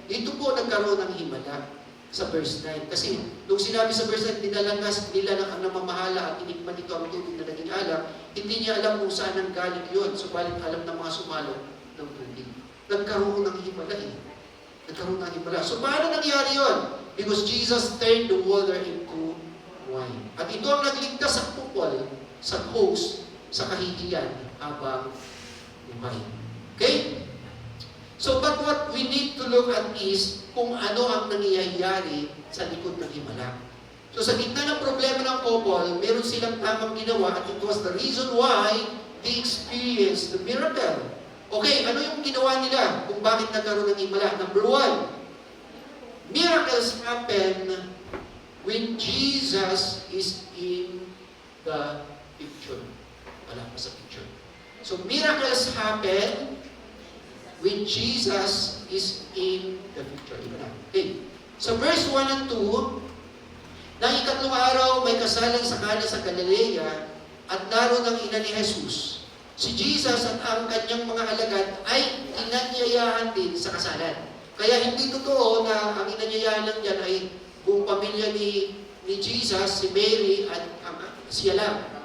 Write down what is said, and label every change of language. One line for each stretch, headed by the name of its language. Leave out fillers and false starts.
Filipino: Dito po nagkaroon ng himala sa verse 9. Kasi nung sinabi sa verse 9, dinalangas nila ng namamahala at inikman nito ang tubig na naging alak, hindi niya alam kung saan ang galing yun. Subalit alam ng mga sumalo ng tubig. Nagkaroon ng himala Nagkaroon ng himala. So paano nangyari yun?
English: Because Jesus turned the water into wine.
Filipino: At ito ang nagligtas sa kupol, sa host, sa kahihiyan habang buhay.
English: Okay? So, but what we need to look at is
Filipino: kung ano ang nangyayari sa likod ng himala. So, sa gitna ng problema ng couple, meron silang tamang ginawa at
English: it was the reason why they experienced the miracle.
Filipino: Okay, ano yung ginawa nila kung bakit nagkaroon ng himala?
English: Number 1, miracles happen when Jesus is in the picture.
Filipino: Wala pa sa picture.
English: So, miracles happen when Jesus is in the picture. Okay.
Filipino: So, verse 1 and 2, nang ikatlong araw, may kasalan sa Kana sa Galilea at naroon ang ina ni Jesus. Si Jesus at ang kanyang mga alagad ay inanyayahan din sa kasalan. Kaya hindi totoo na ang inanyayahan lang dyan ay buong pamilya ni Jesus, si Mary at siya lang.